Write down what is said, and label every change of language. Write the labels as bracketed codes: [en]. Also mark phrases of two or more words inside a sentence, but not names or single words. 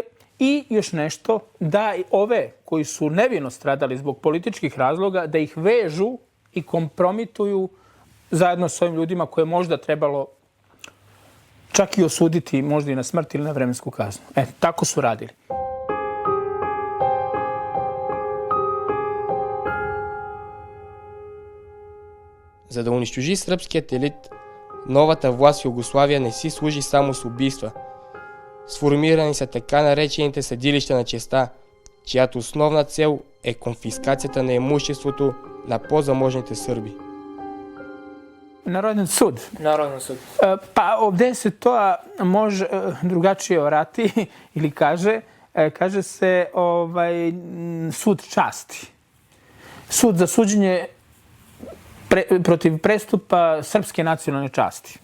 [sr] I još nešto, da ove koji su nevino stradali zbog političkih razloga, da ih vežu i kompromituju zajedno s ovim ljudima koje je možda trebalo čak i osuditi, možda i na smrt ili na vremensku kaznu. Tako su radili. [bg] За да унищожи сръбският елит, новата власт в Югославия не си служи само с убийства. Сформирани са така наречените съдилища на честта, чиято основна цел е конфискацията на имуществото на по-заможните сърби. [sr] Narodni sud. Narodni sud. Pa ovdje se to može drugačije vrati ili kaže se sud časti. Sud za suđenje protiv prestupa srpske nacionalne časti.